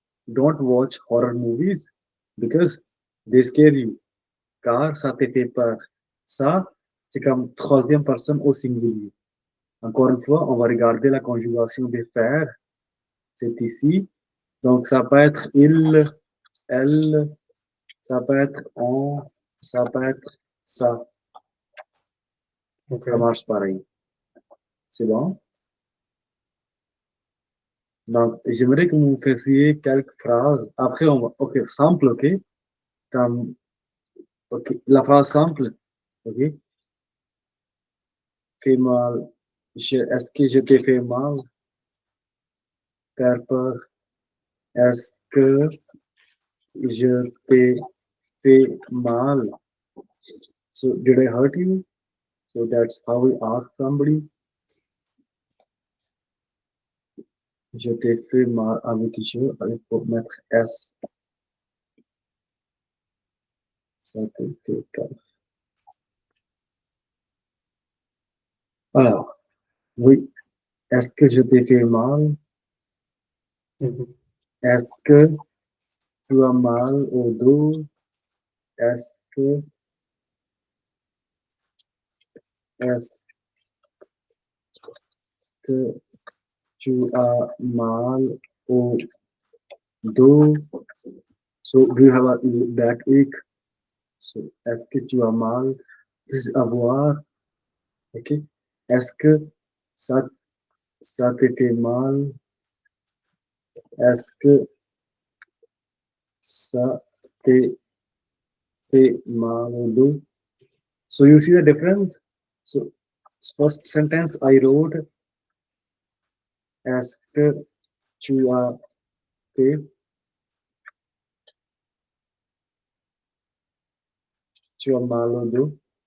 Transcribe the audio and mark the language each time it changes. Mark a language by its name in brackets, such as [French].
[English] Don't watch horror movies because they scare you. [French] Car ça te fait peur. Ça, c'est comme troisième personne au singulier. Encore une fois, on va regarder la conjugation des faire. C'est ici. Donc, ça peut être il, elle, ça peut être on, ça peut être ça. okay. Ça marche pareil. C'est bon? Donc, j'aimerais que vous me fassiez quelques phrases. Après, on va. OK, simple, OK? Comme. OK, la phrase simple, OK? Fait mal. Est-ce que je t'ai fait mal? Faire peur. Est-ce que je t'ai fait mal? [English] So, did I hurt you? So, that's how we ask somebody. [French] Je t'ai fait mal avec je, il faut mettre S. Ça t'ai fait peur. Alors, oui. Est-ce que je t'ai fait mal? Mhm. Est-ce que tu as mal au dos? Est-ce que, est-ce que tu as mal au dos? [English] So, do you have a backache? [French] So, est-ce que tu as mal? [English] This is avoir. OK? [French] Est-ce que ça, ça te fait mal? Est-ce que ça te fait mal au dos? [English] So, you see the difference? So, first sentence I wrote, [French] est-ce que tu as fait tu as mal au dos?